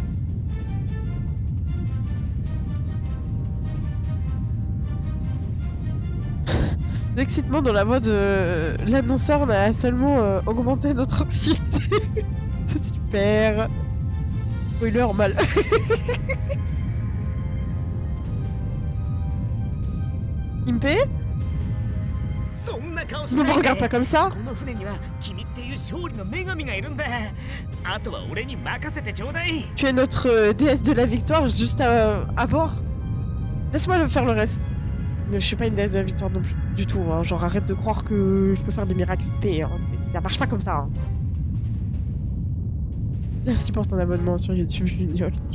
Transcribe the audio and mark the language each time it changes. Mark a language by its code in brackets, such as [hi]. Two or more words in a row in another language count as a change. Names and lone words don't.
[fr] L'excitement dans la voix de l'annonceur n'a seulement augmenté notre anxiété. C'est super. Spoiler mal. Impé? [ja] そんな顔し [fr] Ne [ja] ない [fr] me [ja] で [fr] regarde pas comme ça. [ja] この船には君っていう勝利の女神がいるんだ。あとは俺に任せてちょうだい。 [fr] Tu es notre déesse de la victoire juste à bord. Laisse-moi faire le reste. Je suis pas une déesse de la victoire non plus, du tout. Hein. Genre arrête de croire que je peux faire des miracles IP. Hein. Ça marche pas comme ça. Hein. Merci pour ton abonnement sur YouTube, Juniol.